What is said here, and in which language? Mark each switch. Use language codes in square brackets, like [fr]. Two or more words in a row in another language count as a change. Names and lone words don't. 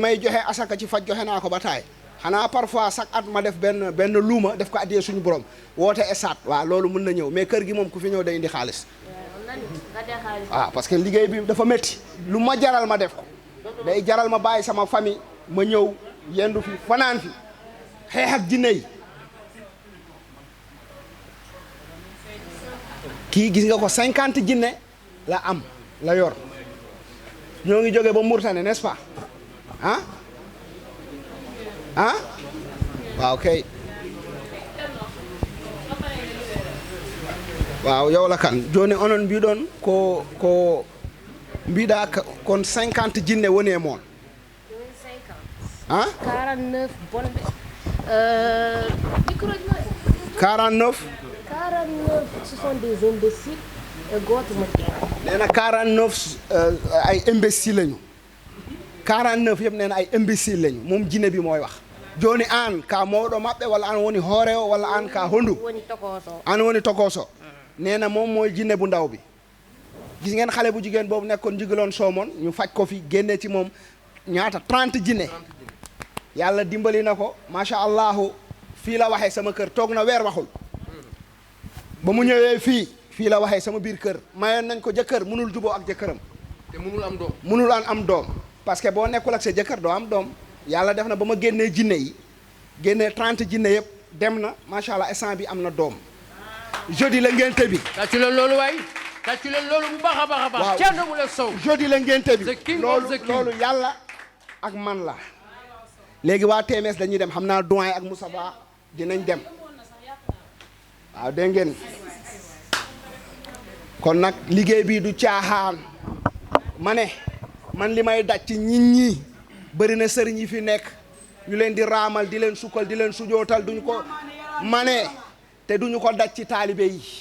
[wo] may joxe asaka ci faj joxe naa ko ba taay xanaa [fr] parfois chaque [wo] at ma def benn luuma def ko addiyee suñu borom woote esat waaw loolu mën na ñëw mais kër gi moom ku fi ñëw day indi xaalis waaw [fr] parce que [wo] liggéey bi dafa métti lu ma jaral ma def ko day jaral ma bàyyi sama famille ma ñëw yendu fi fanaan fi xeex ak jinne yi kii gis nga ko 50 jinne la yor ñoo ngi jóge ba Mauritanie [fr] n'est-ce pas [wo] waaw kay waaw yow la [ff] kan joni onon mbiɗon ko mbiɗa kon 50 jinne woni e moon 49 bonɓe micro 49 [fr] ce sont des imbéciles [ff] e goto mo [wo] nee na 49 ay imbécile lañu 49 yëpp nee na ay imbécile lañu moom jinne bi mooy wax [ff] joni an ka mawɗo maɓɓe walla an woni hoore o walla an ka hondu an woni tokoso [wo] nee na moom mooy jinne bu ndaw bi gis ngeen xale bu jigéen boobu nekkoon jigiloon soomoon ñu faj ko fi génne ci moom ñaata 30 jinne yàlla dimbali na ko [ar] macha allahu [wo] fii la waxee sama kër toog na weer waxul ba mu ñëwee fii la waxee sama biir kër mayoon nañ ko jëkkër munul juboo ak jëkkëram te munul am doom. munul am doom parce que boo nekkul ak sa jëkkër doo am doom yàlla def na ba ma génnee jinne yi génnee 30 jinne yëpp dem na [ar] macha allah [wo] instant bi am na doom jeudi la ngénte bi. tàccu leen loolu waay tàccu leen loolu bu baax a baax a baax. waaw Thierno Moule Sow. jeudi la ngénte bi [en] The king of the king. [wo] loolu yàlla ak man la léegi waa TMS dañuy dem xam naa doyen ak Moussa Ba dinañ dem waaw dégg ngeen kon nag liggéey bii du caaxaan ma ne man li may daj ci nit ñi bëri na sëriñ yi fi nekk ñu leen di raamal di leen sukkal di leen sujootal duñu ko ma ne te duñu ko daj ci taalibe yi